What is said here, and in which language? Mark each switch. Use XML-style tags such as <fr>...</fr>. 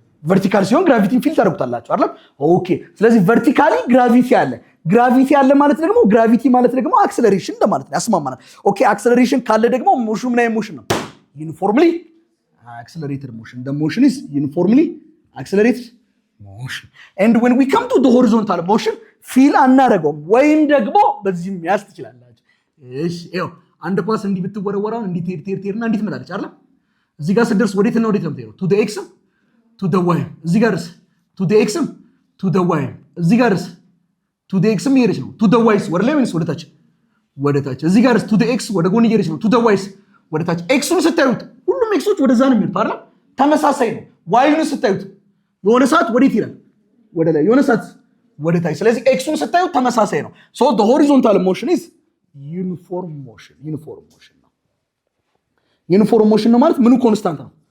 <am>ቨርቲካል ሲሆን ግራቪቲን ፊል ታደርጉታላችሁ አይደል? ኦኬ። ስለዚህ ቨርቲካሊ ግራቪቲ አለ ማለት ደግሞ ግራቪቲ ማለት ደግሞ አክሰለሬሽን እንደማለት ነው። ያስማማናል። ኦኬ። አክሰለሬሽን ካለ ደግሞ ሞሽኑ ምን አይነት ሞሽን ነው?</am> <en>ዩኒፎርምሊ accelerated motion. The motion is uniformly accelerated motion.</en> <am>And when we come to the horizontal motion, feel አናረገውም ወይም ደግሞ በዚህም ያስ ትችላላችሁ። እሺ ይኸው አንድ ኳስ እንዲህ ብትወረወራው እንዲህ ትሄድና እንዲህ ትመጣለች አይደል? እዚህ ጋር ስትደርስ ወዴት ነው የምትሄደው?</am> <en>to the x to the y። እዚህ ጋርስ to the x to the y። እዚህ ጋርስ to the x እየሄደች ነው። to the y ወደ ላይ ወይስ ወደ ታች?</en> <am>ወደ ታች። እዚህ ጋርስ to the x ወደ ጎን እየሄደች ነው። to the y ወደ ታች። ኤክሱን ስታዩት ሁሉም ኤክሶች ወደዛ ነው የሚሄዱት አይደል? ተመሳሳይ ነው። ዋይን ስታዩት የሆነ ሰዓት ወዴት ይላል? ወደ ላይ፣ የሆነ ሰዓት ወደ ታች። ስለዚህ ኤክሱን ስታዩት ተመሳሳይ ነው። so the horizontal motion is uniform motion ነው። ዩኒፎርም ሞሽን ነው ማለት ምኑ ኮንስታንት ነው?</am>